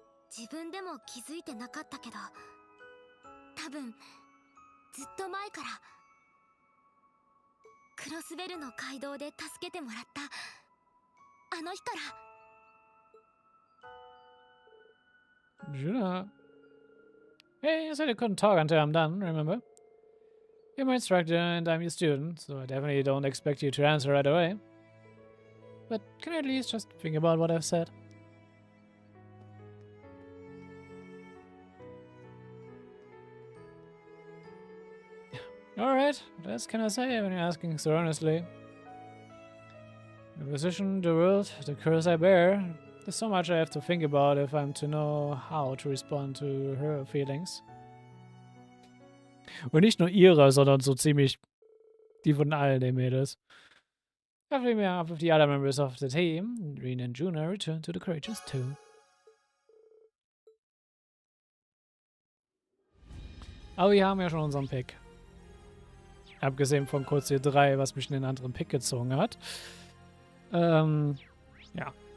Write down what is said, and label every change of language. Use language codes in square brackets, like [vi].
[ja] 自分でも気づいてなかったけど、多分ずっと前からクロスベルの街道で助けてもらったあの日から。 [en] Juno. Hey, you said you couldn't talk until I'm done, remember? You're my instructor and I'm your student, so I definitely don't expect you to answer right away. But can you at least just think about what I've said? Alright, what else can I say when you're asking so earnestly? The position, the world, the curse I bear. There's so much I have to think about if I'm to know how to respond to her feelings. [de] Und nicht nur ihre, sondern so ziemlich die von allen den Mädels. [en] After the other members of the team, Rean and Juna return to the Courageous 2. [de] Aber wir haben ja schon unseren Pick. Abgesehen von Cold Steel 3, was mich in den anderen Pick gezogen hat. Ja.